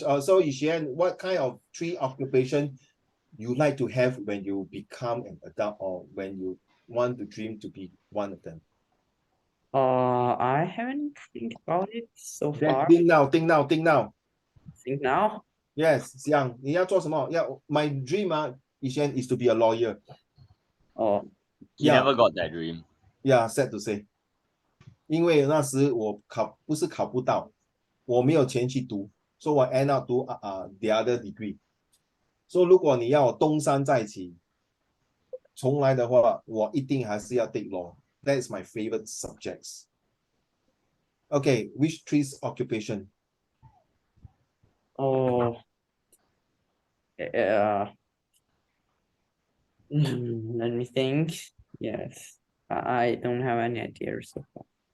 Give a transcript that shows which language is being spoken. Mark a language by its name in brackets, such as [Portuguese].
[English] So Yishan, what kind of 3 occupation you like to have when you become an adult or when you want to dream to be one of them? I haven't think about it so far. Think now. Think now? Yes, [Chinese] 想你要做什么？ [English] my dream Yishan is to be a lawyer. Oh. He never got that dream. Yeah, sad to say. [Chinese] 因为那时我不是考不到，我没有钱去读，所以我 [English] end up [Chinese] 读 [English] the other degree. So [Chinese] 如果你要我东山再起，重来的话，我一定还是要 [English] take law. That is my favorite subjects. Okay, which 3 occupation? Oh. Let me think. Yes. I don't have any idea so far.